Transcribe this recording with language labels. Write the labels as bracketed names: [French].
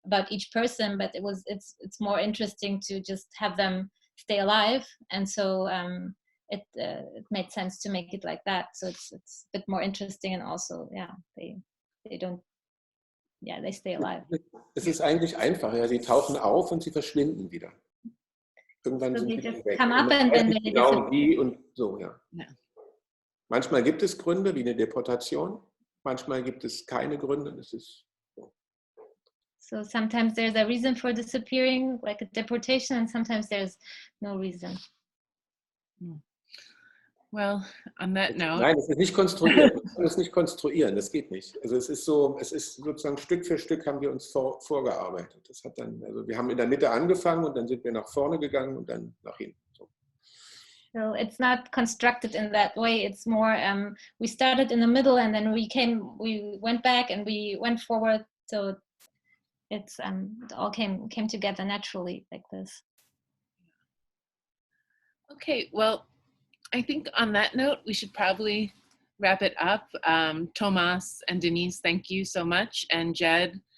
[English] each person, but it's more interesting to just have them stay alive, and so it made sense to make it like that. So it's a bit more interesting, and also they stay alive. [German] Es ist eigentlich einfach, ja, sie tauchen auf und sie verschwinden wieder. Irgendwann so sind sie weg. [English] Come up and then they [German] genau wie und so, ja. Manchmal gibt es Gründe wie eine Deportation, manchmal gibt es keine Gründe. Es ist [English] So sometimes there's a reason for disappearing, like a deportation, and sometimes there's no reason. Well, on that note. [German] Nein, das ist nicht konstruiert. Man kann es nicht konstruieren, das geht nicht. Also es ist sozusagen Stück für Stück haben wir uns vorgearbeitet. Das hat dann, also wir haben in der Mitte angefangen und dann sind wir nach vorne gegangen und dann nach hinten. [English] So it's not constructed in that way. It's more we started in the middle and then we went back and we went forward. So it all came together naturally like this. Okay, well, I think on that note, we should probably wrap it up. Thomas and Deniz, thank you so much. And Jed,